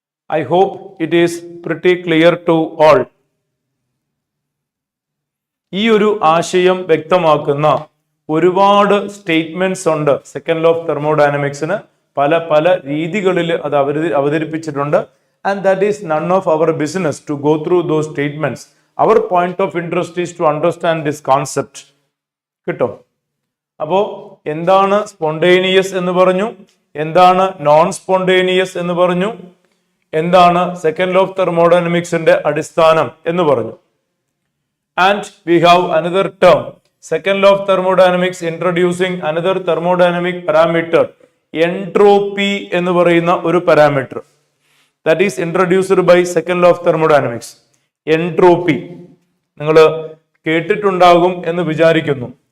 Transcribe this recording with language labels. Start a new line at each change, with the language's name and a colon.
English: I hope it is pretty clear to all.
Malayalam: ഈ ഒരു ആശയം വ്യക്തമാക്കുന്ന ഒരുപാട് സ്റ്റേറ്റ്മെന്റ്സ് ഉണ്ട് സെക്കൻഡ് ലോ ഓഫ് തെർമോഡൈനാമിക്സിന്. പല രീതികളിൽ അത് അവതരിപ്പിച്ചിട്ടുണ്ട്.
English: And that is none of our business to go through those statements. Our point of interest is to understand this concept.
Malayalam: കിട്ടോ? അപ്പോ എന്താണ് സ്പോണ്ടേനിയസ് എന്ന് പറഞ്ഞു, എന്താണ് നോൺ സ്പോണ്ടേനിയസ് എന്ന് പറഞ്ഞു, എന്താണ് സെക്കൻഡ് ലോ ഓഫ് തെർമോഡൈനാമിക്സിന്റെ അടിസ്ഥാനം എന്ന് പറഞ്ഞു.
English: and we have another term, second law of thermodynamics introducing another thermodynamic parameter, entropy
Malayalam: എന്ന് പറയുന്ന ഒരു parameter.
English: that is introduced by second law of thermodynamics.
Malayalam: entropy നിങ്ങൾ കേട്ടിട്ടുണ്ടാകും എന്ന് വിചാരിക്കുന്നു.